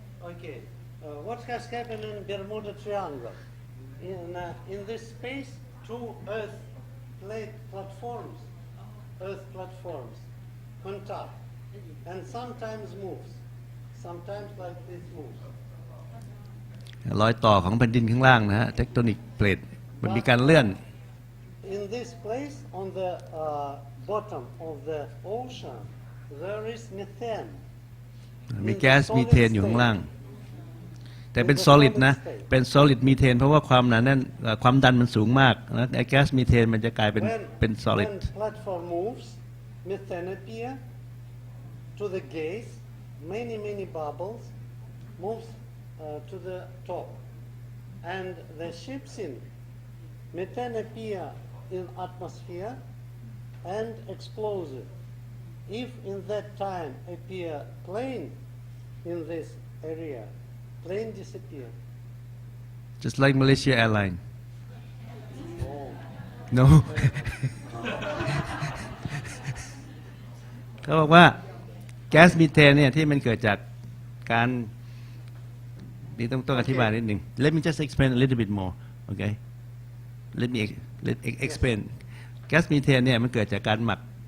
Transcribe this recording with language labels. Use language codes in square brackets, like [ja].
[en] Okay. What has happened in Bermuda Triangle? In this space, two earth plate platforms, earth platforms, contact, and sometimes moves, sometimes like this moves. [th] รอยต่อของแผ่นดินข้างล่างนะฮะเทคโทนิกเพลทมันมีการเลื่อน [en] In this place, on the bottom of the ocean, there is methane. [th] มีแก๊สมีเทนอยู่ข้างล่าง แต่เป็น solid นะเป็น solid มีเทนเพราะว่าความหนาแน่นความดันมันสูงมากนะไอ้แก๊สมีเทนมันจะกลายเป็น solid [en] When platform moves, methane appear to the gas, many bubbles moves to the top, and the ship sink. Methane appear in atmosphere and explosive. If in that time appear plane in this area, plane disappear. just like Malaysia Airline no [th] เขาบอกว่าแก๊สมีเทนเนี่ยที่มันเกิดจากการนี่ต้องอธิบายนิดหนึ่ง [en] let me just explain a little bit more okay let explain [th] แก๊สมีเทนเนี่ยมันเกิดจากการหมัก